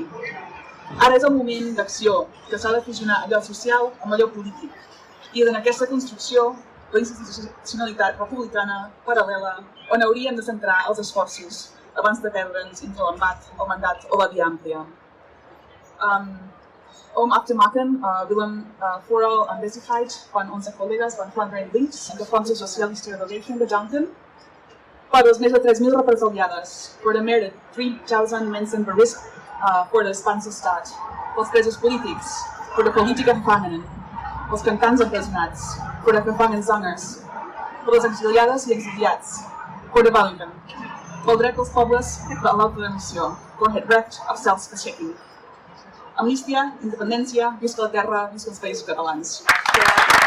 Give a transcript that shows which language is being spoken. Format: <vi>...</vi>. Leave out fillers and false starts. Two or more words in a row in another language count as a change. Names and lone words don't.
<ca>Ara és el moment d'acció, que s'ha de fusionar allò social amb allò polític. I en aquesta construcció, la institucionalitat republicana paral·lela on hauríem de centrar els esforços abans de perdre'ns entre l'embat, el mandat o la via àmplia.</ca> <nl>Om af te maken willen vooral aanwezigheid van onze collega's van Vlaanderen Links en de Franse Socialistische Beweging bedanken voor de meer dan 3.000 represaliadas, voor de meer dan 3.000 mensen berispt voor de Spaanse staat, voor de</nl> <ca>presos polítics,</ca> <nl>voor de politieke gevangenen,</nl> <ca>els cantants empresonats,</ca> <nl>voor de gevangen zangers, voor</nl> <ca>les exiliades i exiliats,</ca> <nl>voor de Belgen,</nl> <ca>pel dret dels pobles de l'autodeterminació,</ca> <nl>voor het recht op zelfbeschikking.</nl> <ca>Amnistia, independència, visca la terra, visca els països catalans.</ca>